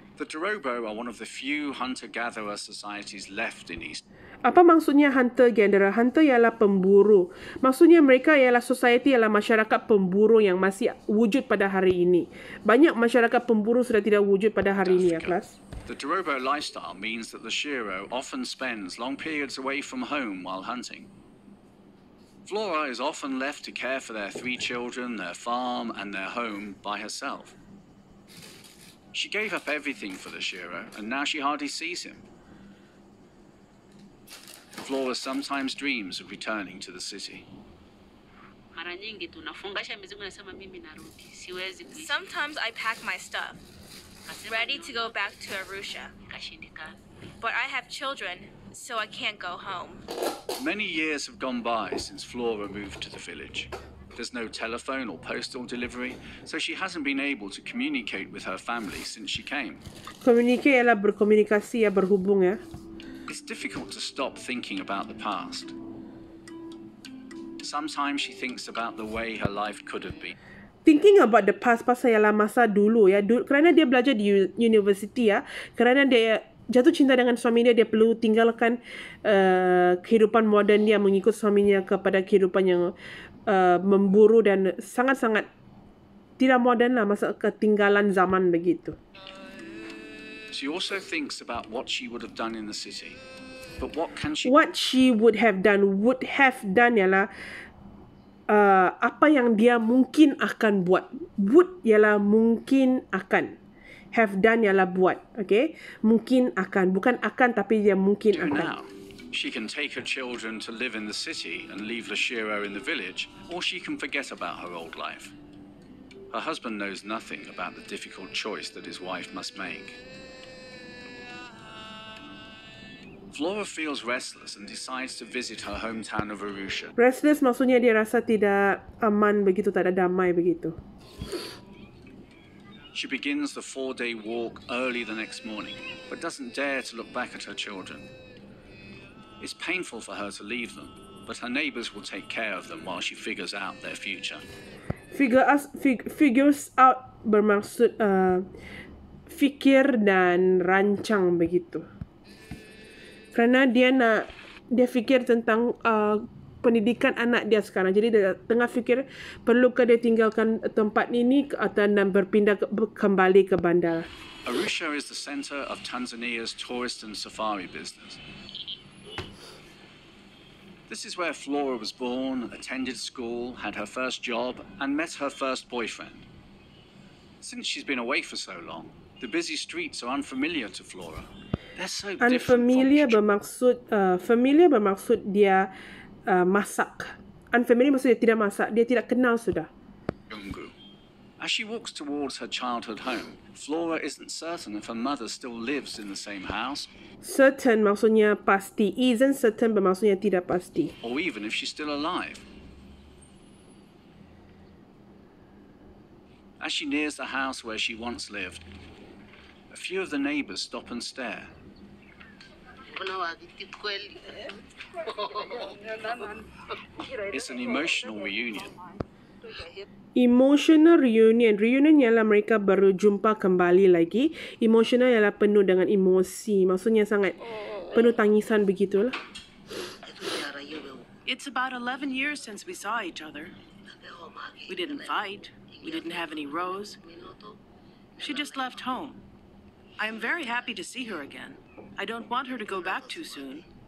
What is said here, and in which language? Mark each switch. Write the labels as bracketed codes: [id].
[en] The Dorobo are one of the few hunter-gatherer societies left in East. [ms] Apa maksudnya hunter-gatherer? Hunter ialah pemburu. Maksudnya mereka ialah society, ialah masyarakat pemburu yang masih wujud pada hari ini. Banyak masyarakat pemburu sudah tidak wujud pada hari ini ya kelas. [en] The Dorobo lifestyle means that the Shiro often spends long periods away from home while hunting. Flora is often left to care for their 3 children, their farm, and their home by herself. She gave up everything for the Shiro, and now she hardly sees him. Flora sometimes dreams of returning to the city. [sw] Mara nyingi tunafungasha mizigo nasema mimi narudi. Siwezi kuishi. [en] Sometimes I pack my stuff, ready to go back to Arusha. [sw] Kashindikana. [en] But I have children, so I can't go home. Many years have gone by since Flora moved to the village. There's no telephone or postal delivery, so she hasn't been able to communicate with her family since she came. [ms] Communicate ialah berkomunikasi ya, berhubung ya. [en] It's difficult to stop thinking about the past. Sometimes she thinks about the way her life could have been. Thinking about the past [ms] pasal ialah masa dulu ya. Kerana dia belajar di university ya. Kerana dia jatuh cinta dengan suami dia perlu tinggalkan kehidupan moden dia, mengikut suaminya kepada kehidupan yang memburu dan sangat-sangat tidak moden lah, masa ketinggalan zaman begitu. [en] She also thinks about what she would have done in the city. But what can she... What she would have done [ms] ialah apa yang dia mungkin akan buat. Would ialah mungkin akan. Have done ialah buat. Okay? Mungkin akan. Bukan akan tapi dia mungkin [en] do [ms] akan. [en] now? She can take her children to live in the city and leave Lashiro in the village, or she can forget about her old life. Her husband knows nothing about the difficult choice that his wife must make. Flora feels restless and decides to visit her hometown of Arusha. [ms] Restless maksudnya dia rasa tidak aman begitu, tak ada damai begitu. [en] She begins the 4-day walk early the next morning, but doesn't dare to look back at her children. It's painful for her to leave them, but her neighbors will take care of them while she figures out their future. [ms] Figures out bermaksud fikir dan rancang begitu. Kerana dia fikir tentang pendidikan anak dia sekarang. Jadi dia tengah fikir perlukah dia tinggalkan tempat ini dan berpindah kembali ke bandar. [en] Arusha is the center of Tanzania's tourist and safari business. This is where Flora was born, attended school, had her first job, and met her first boyfriend. Since she's been away for so long, the busy streets are unfamiliar to Flora. They're so [ms] Unfamiliar familiar bermaksud dia masak. Unfamiliar maksud dia tidak masak, dia tidak kenal sudah. [en] As she walks towards her childhood home, Flora isn't certain if her mother still lives in the same house. [ms] Certain maksudnya pasti. [en] Isn't certain [ms] bermaksudnya tidak pasti. [en] Or even if she's still alive. As she nears the house where she once lived, a few of the neighbors stop and stare. It's an emotional reunion. Emotional reunion. [ms] Reunion ialah mereka baru jumpa kembali lagi. Emotional ialah penuh dengan emosi. Maksudnya sangat penuh tangisan begitulah. [en] It's about 11 years since we saw each other. We didn't fight. We didn't have any rows. She just left home. I am very happy to see her again. I don't want her to go back too soon.